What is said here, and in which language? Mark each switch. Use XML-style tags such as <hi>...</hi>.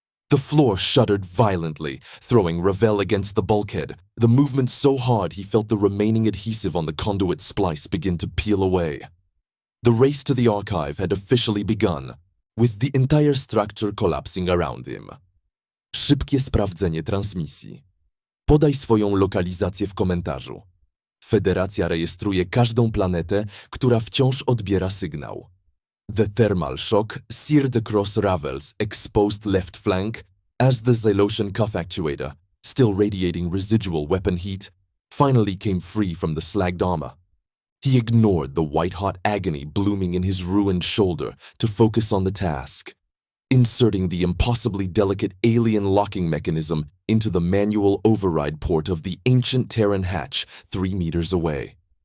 <en>The floor shuddered violently, throwing Ravel against the bulkhead, the movement so hard he felt the remaining adhesive on the conduit splice begin to peel away. The race to the archive had officially begun, with the entire structure collapsing around him.</en> <pl>Szybkie sprawdzenie transmisji. Podaj swoją lokalizację w komentarzu. Federacja rejestruje każdą planetę, która wciąż odbiera sygnał.</pl> <en>The thermal shock seared across Ravel's exposed left flank as the Zalosian cuff actuator, still radiating residual weapon heat, finally came free from the slagged armor. He ignored the white-hot agony blooming in his ruined shoulder to focus on the task, inserting the impossibly delicate alien locking mechanism into the manual override port of the ancient Terran hatch 3 meters away.</en>